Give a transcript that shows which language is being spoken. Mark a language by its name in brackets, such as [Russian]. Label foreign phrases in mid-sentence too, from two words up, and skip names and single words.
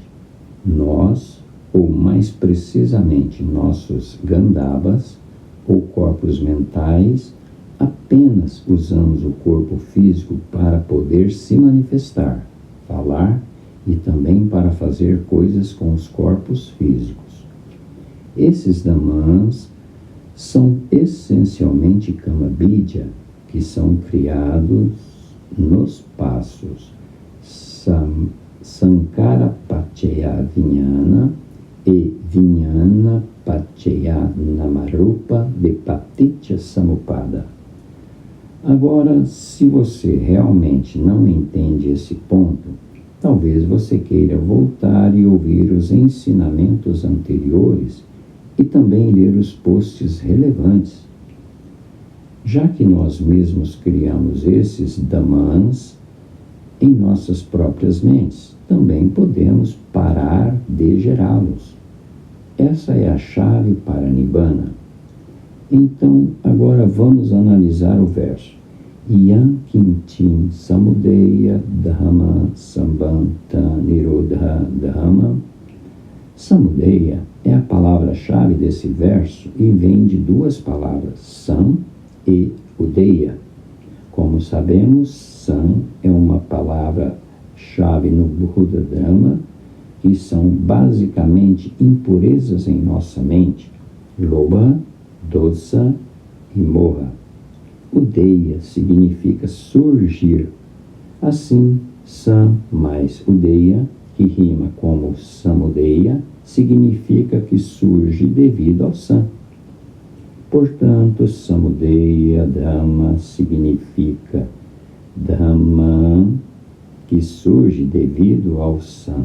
[Portuguese] Nós, ou mais precisamente nossos gandhavas, ou corpos mentais, apenas usamos o corpo físico para poder se manifestar, falar e também para fazer coisas com os corpos físicos. Esses dhammans são essencialmente [Pali] Kama Bidya, [Portuguese] que são criados nos passos [Pali] Sankara Paccaya Vijnana [Portuguese] e [Pali] Vijnana Paccaya Namarupa [Portuguese] de Paticca Samuppada. Agora, se você realmente não entende esse ponto, talvez você queira voltar e ouvir os ensinamentos anteriores e também ler os posts relevantes. Já que nós mesmos criamos esses dhammans em nossas próprias mentes, também podemos parar de gerá-los. Essa é a chave para Nibbana. Então, agora vamos analisar o verso. [Pali] Yam kinchim samudeya dhamma sambhanta nirodha dhamma. [Portuguese] Samudeya é a palavra-chave desse verso e vem de 2 palavras, sam e udeya. Como sabemos, sam é uma palavra-chave no Buddha Dhamma, que são basicamente impurezas em nossa mente, lobha, dosa e moha. Udeya significa surgir. Assim, sam mais udeya, que rima como samudeya, significa que surge devido ao sam. Portanto, [Pali] samudeya dhamma [Portuguese] significa dhamma que surge devido ao sam.